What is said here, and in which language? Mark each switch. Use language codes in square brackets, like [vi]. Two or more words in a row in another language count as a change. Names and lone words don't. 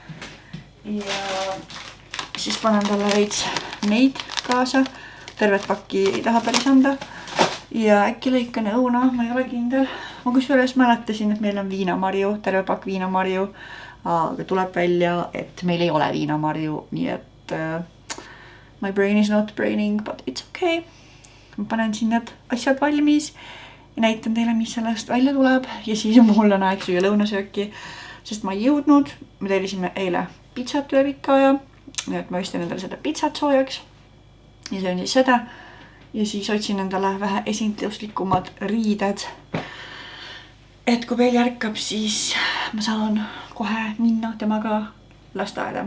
[et] Ja siis panen talle veits neid kaasa, tervet pakki ei taha päris anda. Ja äkki lõikan õuna, ma ei ole kindel. Ma kusjuures mäletasin, et meil on viinamarju, terve pakk viinamarju, aga tuleb välja, et meil ei ole viinamarju, nii et [en] my brain is not braining, but it's okay. [et] Ma panen siin need asjad valmis ja näitan teile, mis sellest välja tuleb ja siis mul on aeg süüa lõunasööki, sest ma ei jõudnud. Me tellisime eile pitsat üle pikka aja, nii et ma ostsin endale seda pitsat soojaks ja see on siis seda ja siis otsin endale vähe esinduslikumad riided, et kui veel järkab, siis ma saan kohe minna temaga lasteaeda.